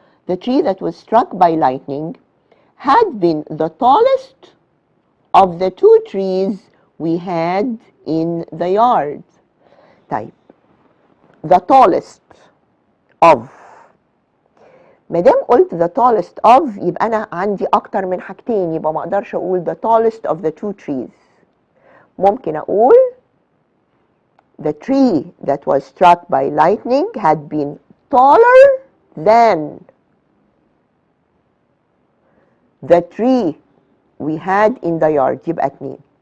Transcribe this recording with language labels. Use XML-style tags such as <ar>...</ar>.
<en>The tree that was struck by lightning had been the tallest of the two trees we had in the yard.</en> <ar>طيب</ar> <en>the tallest of،</en> <ar>ما دام قلت the tallest of يبقى أنا عندي أكتر من حاجتين، يبقى ما أقدرش أقول</ar> <en>the tallest of the two trees.</en> <ar>ممكن أقول</ar> <en>the tree that was struck by lightning had been taller than the tree we had in the yard.</en> <ar>يبقى 2.</ar>